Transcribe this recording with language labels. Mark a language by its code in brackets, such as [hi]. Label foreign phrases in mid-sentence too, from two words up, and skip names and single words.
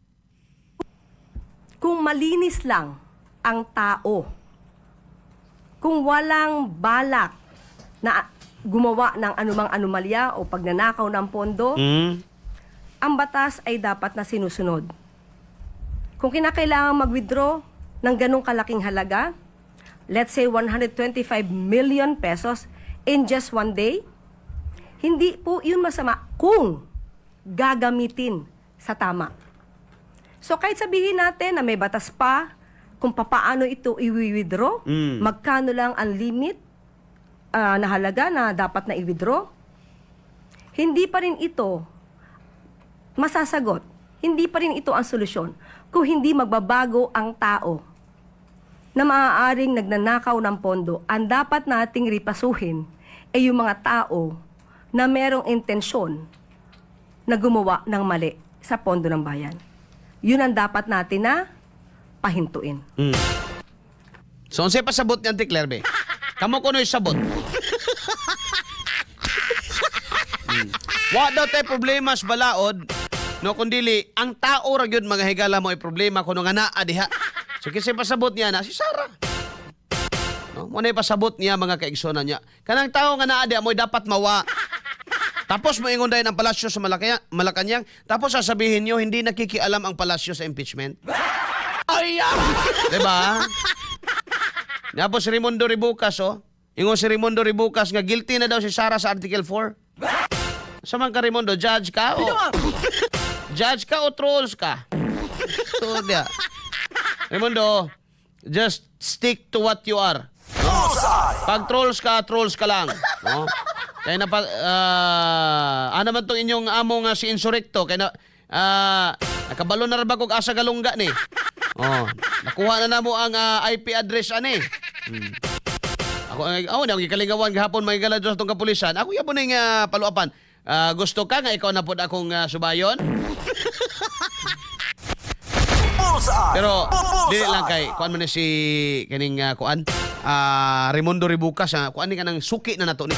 [tl] Kung malinis lang ang tao, kung walang balak na gumawa ng anumang anomalya o pagnanakaw ng pondo, ang batas ay dapat na sinusunod. Kung kinakailangan mag-withdraw ng ganong kalaking halaga, [en] let's say 125 million pesos in just one day, [tl] hindi po yun masama kung gagamitin sa tama. So kahit sabihin natin na may batas pa kung papaano ito i-withdraw, magkano lang ang limit na halaga na dapat na i-withdraw, hindi pa rin ito masasagot. Hindi pa rin ito ang solusyon kung hindi magbabago ang tao na maaaring nagnanakaw ng pondo. Ang dapat nating ripasuhin ay yung mga tao na merong intensyon na gumawa ng mali sa pondo ng bayan. Yun ang dapat natin na pahintuin. [ceb] So, unsay pasabot ni Auntie Claire, be? Kamo kuno sabot. Wa daw tay problema sa balaod, no kundili ang tao ra gyud mga higala mo ay problema kuno nga naa diha. So kisay pasabot niya na si Sara. No, mo nay pasabot niya mga kaigsonan niya. Kanang tao nga naa diha mo dapat mawa. Tapos moingon dayon ang palasyo sa Malacanang, [tl] tapos sasabihin niyo hindi nakikialam ang palasyo sa impeachment. Ay! Diba? [ceb] Tapos si Raimundo Ribucas, ingon si Raimundo Ribucas nga guilty na daw si Sara sa Article 4. Saman ka, Raimundo, judge ka o? Judge ka o trolls ka? So, dia. Raimundo, [en] just stick to what you are. [ceb] No? Pag trolls ka lang. No? Kaya na ano man tong inyong amo nga si Insurrecto, kaya na nakabalo na rabag og asa galungga ni. Nakuha na namo ang IP address ani. Ako na gikalingawan gahapon may galadros tong kapulisan. Ako yabo ning paluapan. Gusto ka nga ikaw na pod akong subayon? Pero dili lang kay kuan man ni si kining kuan Raimundo Ribucas kuan ni kanang suki na nato ni.